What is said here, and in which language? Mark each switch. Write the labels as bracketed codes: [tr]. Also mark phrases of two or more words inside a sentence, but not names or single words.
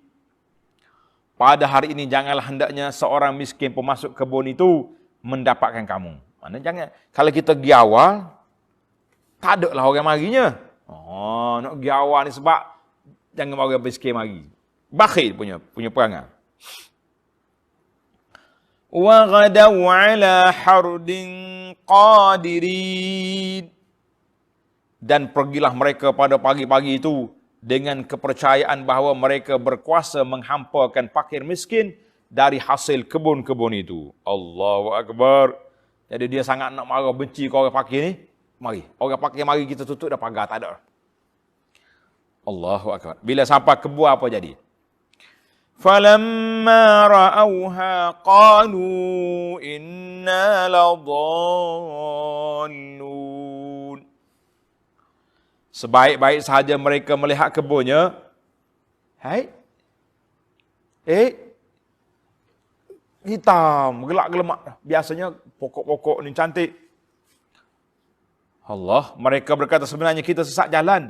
[ms] Pada hari ini janganlah hendaknya seorang miskin pemasuk kebun itu mendapatkan kamu. Mana jangan. Kalau kita pergi awal, tak ada lah orang marinya. Nak pergi awal ni sebab jangan orang miskin mari. Bakhil punya perangai. [ar] وغدوا على حرد قادرين. [ms] Dan pergilah mereka pada pagi-pagi itu dengan kepercayaan bahawa mereka berkuasa menghampakan fakir miskin dari hasil kebun-kebun itu. [ar] الله أكبر. [ms] Jadi dia sangat nak marah benci ke orang fakir ni. Mari. Orang fakir mari kita tutup dah pagar. Tak ada. [ar] الله أكبر. [ms] Bila sampai kebun apa jadi? [ar] فلما رأوها قالوا إنا لضالون. [ms] Sebaik-baik sahaja mereka melihat kebunnya, hitam, gelap-gelemak. Biasanya pokok-pokok ni cantik. Allah, mereka berkata sebenarnya kita sesat jalan.